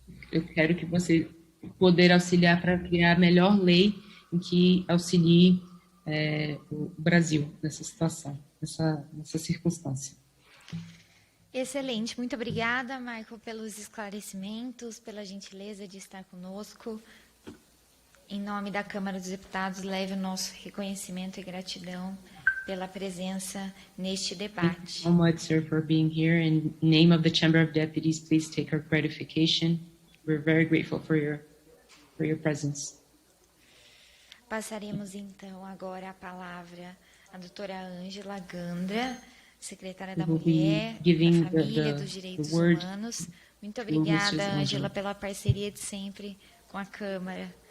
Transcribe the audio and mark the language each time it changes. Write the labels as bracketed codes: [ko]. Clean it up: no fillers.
[pt] Eu quero que você poder auxiliar para criar a melhor lei em que auxilie o Brasil nessa situação, nessa circunstância. Excelente, muito obrigada, Michael, pelos esclarecimentos, pela gentileza de estar conosco. Em nome da Câmara dos Deputados, leve o nosso reconhecimento e gratidão pela presença neste debate. [en] Thank you so much, sir, for being here. In name of the Chamber of Deputies, please take our gratification. We're very grateful for your presence. [pt] Passaremos então agora a palavra à doutora Ângela Gandra, secretária da Mulher, da Família, dos Direitos Humanos. Muito obrigada, Ângela, pela parceria de sempre com a Câmara.